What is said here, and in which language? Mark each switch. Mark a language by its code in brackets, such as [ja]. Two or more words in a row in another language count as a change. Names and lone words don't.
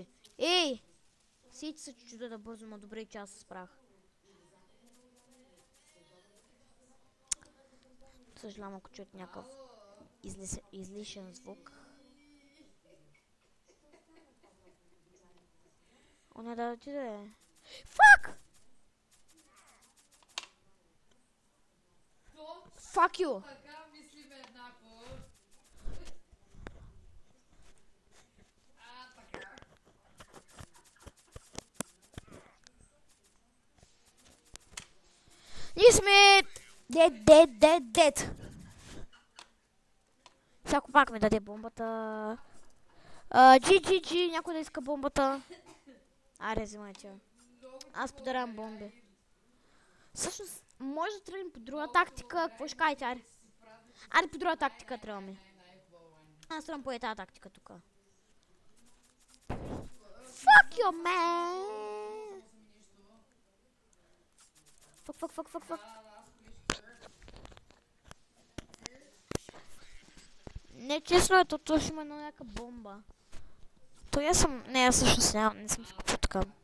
[bg] Сети се чудо да бързо, ма добре, че аз се справях. Съжалявам, ако чуят някакъв излишен звук. Оня да отиде. Фак! [en] Fuck you! [bg] Така мислиме еднакво. Така. Ние сме дед. Всяко пак ми даде бомбата. GG, някой да иска бомбата. Аре, взимайте. Аз подарявам бомби. Всъщност, може да тръгнем по друга тактика. Какво ще кажете, аре? Аре, по друга тактика тръгваме. Аз тръгвам по тази тактика тук. [en] Fuck you, man! [bg] Fuck. Не, честно е, то ще има някаква бомба. То я съм... Не, аз всъщност не съм си купил така.